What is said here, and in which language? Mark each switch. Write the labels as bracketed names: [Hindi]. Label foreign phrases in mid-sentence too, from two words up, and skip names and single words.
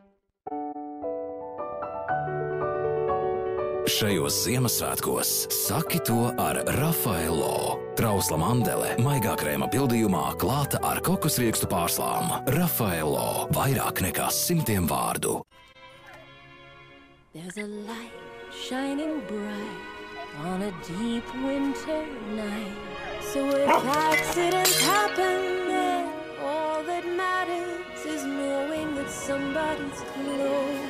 [Latvian] Šajos Ziemassvētkos saki to ar Rafaelo. Trausla mandele, maigā krēma pildījumā, klāta ar kokosriekstu pārslām. Rafaelo. Vairāk nekā 100 vārdu. [English] There's a light shining bright on a deep winter night. So if accidents happen, then all that matters is knowing that somebody's close.